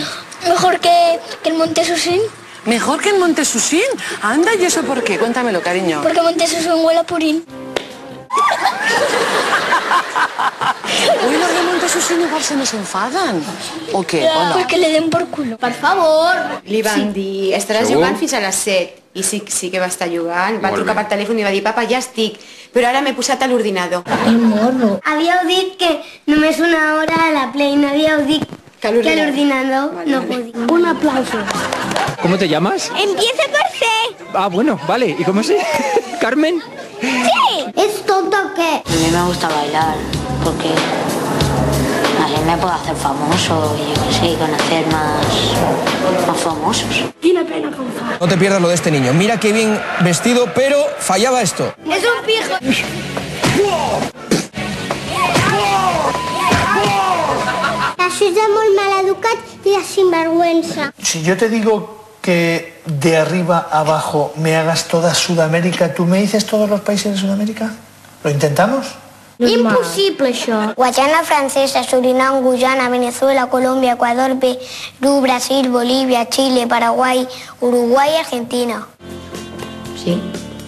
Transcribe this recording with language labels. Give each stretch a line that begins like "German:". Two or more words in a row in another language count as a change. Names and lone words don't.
Spanish: Mejor que el Monte Susín. ¿Mejor que en Montesusín? Anda, ¿y eso por qué? Cuéntamelo, cariño. Porque Monte Susín huele a purín. Uy, los de Montesusín igual se nos enfadan. ¿O qué? ¿O no? Pues que le den por culo.
Catalan: Per favor. Li van dir, estaràs Segur? jugant fins a les 7. I sí que va estar jugant. Va Molt trucar bé. per telèfon i va dir, papa, ja estic. Però ara m'he posat a l'ordinador. Havíeu dit que només una hora a la Play, no havíeu dit Que a que a l'ordinador. l'ordinador
Spanish: Vale,
Catalan: no
Spanish: vale. podia. Un aplauso. ¿Cómo te llamas? Empieza por C. Ah, bueno, vale. ¿Y cómo se? ¿Carmen? Sí. ¿Es tonto o qué? A mí me gusta bailar porque así me puedo hacer famoso y yo qué sé, conocer más famosos. Tiene pena con fa. No te pierdas lo de este niño. Mira qué bien vestido, pero fallaba esto. Es un pijo.
Catalan: Això és de molt mal educat i de sinvergüenza.
Spanish: Si yo te digo que de arriba a abajo me hagas toda Sudamérica, ¿tú me dices todos los países de Sudamérica? ¿Lo intentamos?
Catalan: Impossible, això. Guayana Francesa, Surinam, Guyana, Venezuela, Colòmbia, Ecuador, Perú, Brasil, Bolívia, Xile, Paraguai, Uruguai i Argentina. Sí.